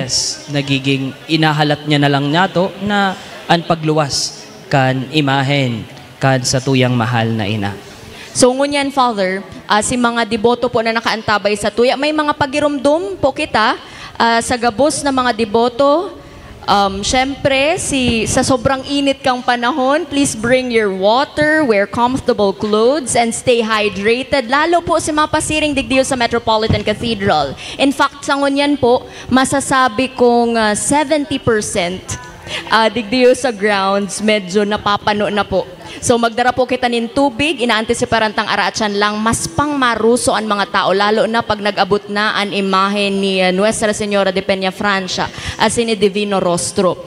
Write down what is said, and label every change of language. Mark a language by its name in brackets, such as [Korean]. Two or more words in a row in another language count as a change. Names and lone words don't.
[Bikol] Yes, nagiging inahalat niya na lang nato na ang pagluwas kan imahen kan sa tuyang mahal na ina. So ngunyan, Father, si mga deboto po na nakaantabay sa tuya, may mga pagirumdum po kita sa gabos na mga deboto. Syempre, sa sobrang init kang panahon, [English] please bring your water, wear comfortable clothes, and stay hydrated. [Bikol] Lalo po si mga pasiring digdiyo sa Metropolitan Cathedral. [English] In fact, [Bikol] sa ngunyan po, masasabi kong 70% digdiyo sa grounds, medyo napapano na po. So magdara po kita nin tubig, inaantisiparan tang araatsan lang, mas pang maruso ang mga tao, lalo na pag nag-abot na ang imahe ni Nuestra Señora de Peña Francia as ni Divino Rostro.